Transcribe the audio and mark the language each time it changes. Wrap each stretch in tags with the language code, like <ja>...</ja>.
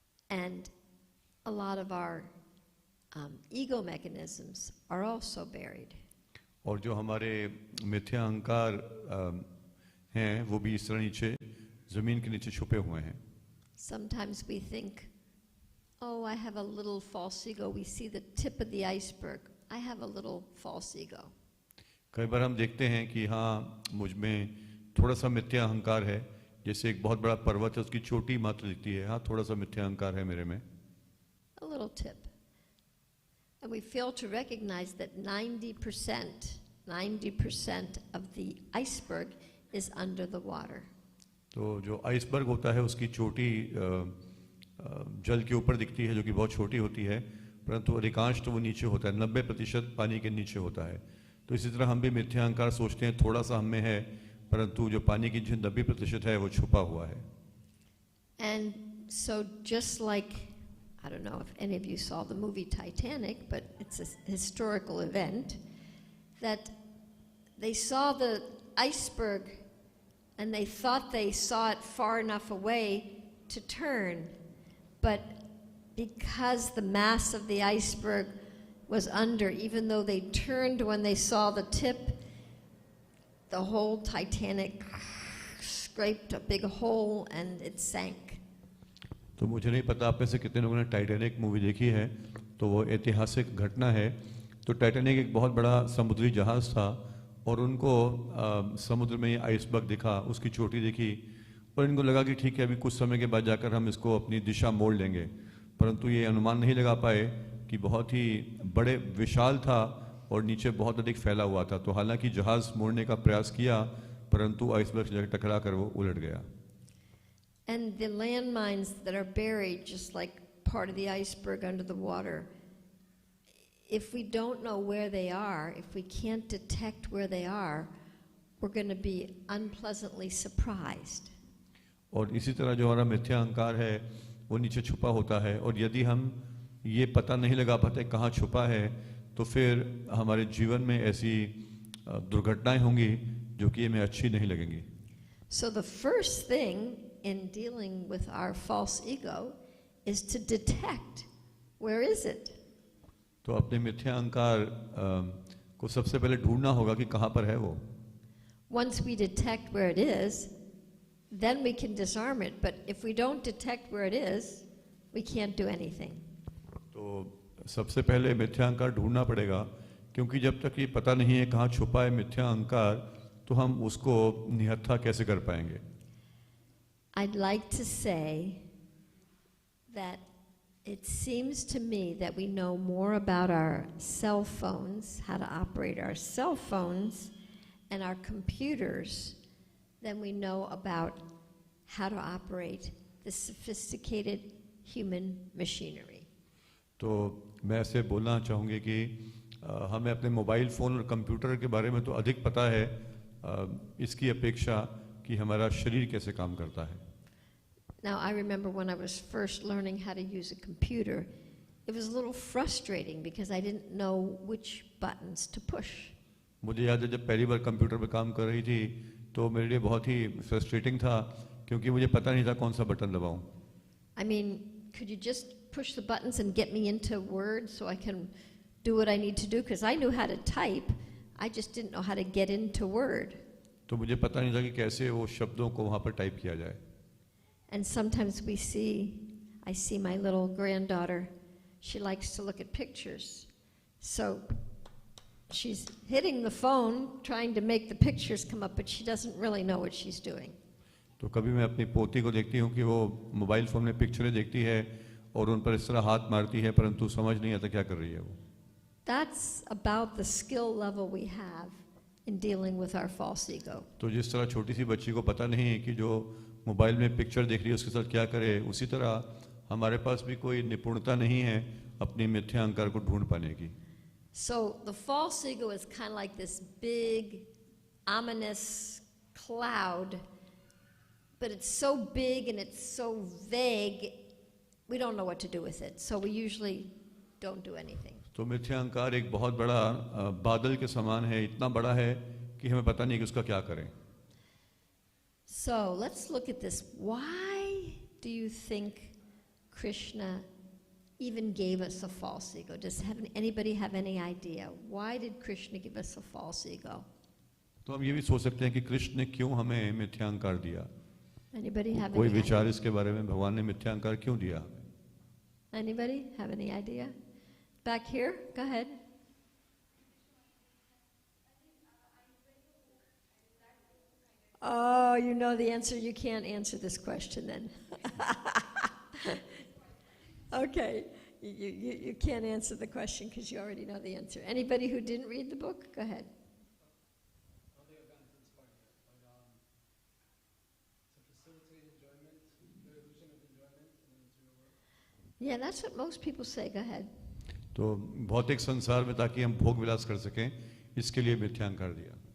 <en>And a lot of our ego mechanisms are also buried.</en> <hi>और जो हमारे मिथ्या अहंकार हैं वो भी इस तरह नीचे जमीन के नीचे छुपे हुए हैं।</hi> <en>Sometimes we think, oh, I have a little false ego. We see the tip of the iceberg. I have a little false ego.</en> <hi>कई बार हम देखते हैं कि हाँ मुझ में थोड़ा सा मिथ्या अहंकार है, जैसे एक बहुत बड़ा पर्वत है उसकी चोटी मात्र दिखती है, हाँ थोड़ा सा मिथ्या अहंकार है मेरे में।</hi> <en>A little tip. And we fail to recognize that 90% of the iceberg is under the water.</en> <hi>तो जो आइसबर्ग होता है उसकी चोटी जल के ऊपर दिखती है जो कि बहुत छोटी होती है, परंतु अधिकांश तो वो नीचे होता है, 90% पानी के नीचे होता है। तो इसी तरह हम भी मिथ्या अहंकार सोचते हैं थोड़ा सा हम में है, परंतु जो पानी की जो 90% है वो छुपा हुआ है।</hi> <en>And so just like, I don't know if any of you saw the movie Titanic, but it's a historical event, that they saw the iceberg and they thought they saw it far enough away to turn, but because the mass of the iceberg was under, even though they turned when they saw the tip, the whole Titanic scraped a big hole and it sank.</en> <hi>तो मुझे नहीं पता आप में से कितने लोगों ने टाइटैनिक मूवी देखी है, तो वो ऐतिहासिक घटना है। तो टाइटैनिक एक बहुत बड़ा समुद्री जहाज़ था और उनको समुद्र में ये आइसबर्ग दिखा, उसकी चोटी दिखी और इनको लगा कि ठीक है अभी कुछ समय के बाद जाकर हम इसको अपनी दिशा मोड़ लेंगे, परंतु ये अनुमान नहीं लगा पाए कि बहुत ही बड़े विशाल था और नीचे बहुत अधिक फैला हुआ था। तो हालांकि जहाज़ मोड़ने का प्रयास किया परंतु आइसबर्ग से टकरा कर वो उलट गया।</hi> <en>And the landmines that are buried, just like part of the iceberg under the water, if we don't know where they are, if we can't detect where they are, we're going to be unpleasantly surprised.</en> <hi>और इसी तरह जो हमारा मिथ्या अहंकार है वो नीचे छुपा होता है, और यदि हम ये पता नहीं लगा पाते कहाँ छुपा है तो फिर हमारे जीवन में ऐसी दुर्घटनाएं होंगी जो कि हमें अच्छी नहीं लगेंगी।</hi> <en>So the first thing in dealing with our false ego is to detect where is it.</en> <hi>तो अपने मिथ्या अहंकार को सबसे पहले ढूंढना होगा कि कहाँ पर है वो।</hi> <en>Once we detect where it is, then we can disarm it. But if we don't detect where it is, we can't do anything.</en> <hi>तो सबसे पहले मिथ्या अहंकार ढूंढना पड़ेगा, क्योंकि जब तक ये पता नहीं है कहाँ छुपा है मिथ्या अहंकार तो हम उसको निहत्था कैसे कर पाएंगे।</hi> <en>I'd like to say that it seems to me that we know more about our cell phones, how to operate our cell phones and our computers, than we know about how to operate the sophisticated human machinery.</en> <hi>तो मैं ऐसे बोलना चाहूँगी कि हमें अपने mobile phone और computer के बारे में तो अधिक पता है इसकी अपेक्षा कि हमारा शरीर कैसे काम करता है।</hi> <en>Now, I remember when I was first learning how to use a computer, it was a little frustrating because I didn't know which buttons to push.</en> <hi>मुझे याद है जब पहली बार कंप्यूटर पे काम कर रही थी तो मेरे लिए बहुत ही फ्रस्ट्रेटिंग था, क्योंकि मुझे पता नहीं था कौन सा button दबाऊं।</hi> <en>I mean, could you just push the buttons and get me into Word so I can do what I need to do? Because I knew how to type, I just didn't know how to get into Word.</en> <hi>तो मुझे पता नहीं था कि कैसे वो शब्दों को वहाँ पर टाइप किया जाए।</hi> <en>And sometimes I see my little granddaughter, she likes to look at pictures. So she's hitting the phone, trying to make the pictures come up, but she doesn't really know what she's doing.</en> <hi>तो कभी मैं अपनी पोती को देखती हूँ कि वो मोबाइल फ़ोन में पिक्चरें देखती है और उन पर इस तरह हाथ मारती है, परंतु समझ नहीं आता क्या कर रही है वो।</hi> <en>That's about the skill level we have in dealing with our false ego.</en> <hi>तो जिस तरह छोटी सी बच्ची को पता नहीं है कि जो मोबाइल में पिक्चर देख रही है उसके साथ क्या करे, उसी तरह हमारे पास भी कोई निपुणता नहीं है अपनी मिथ्या अहंकार को ढूंढ पाने की।</hi> <en>So the false ego is kind of like this big, ominous cloud, but it's so big and it's so vague, we don't know what to do with it. So we usually don't do anything.</en> <hi>तो मिथ्या अहंकार एक बहुत बड़ा बादल के समान है, इतना बड़ा है कि हमें पता नहीं कि उसका क्या करें।</hi> <en>So let's look at this. Why do you think Krishna even gave us a false ego? Does anybody have any idea? Why did Krishna give us a false ego?</en> <hi>तो हम ये भी सोच सकते हैं कि कृष्ण ने क्यों हमें मिथ्या अहंकार दिया।</hi> <en>Anybody have</en> <hi>कोई</hi> <en>any</en> <hi>विचार</hi> <en>idea?</en> <hi>इसके बारे में, भगवान ने मिथ्या अहंकार क्यों दिया?</hi> <en>Anybody have any idea? Back here, go ahead. Oh, you know the answer. You can't answer this question then. Okay, you can't answer the question because you already know the answer. Anybody who didn't read the book, go ahead. Yeah, that's what most people say. Go ahead.</en> <hi>तो भौतिक संसार में ताकि हम भोग विलास कर सकें, इसके लिए मिथ्या अहंकार दिया।</hi>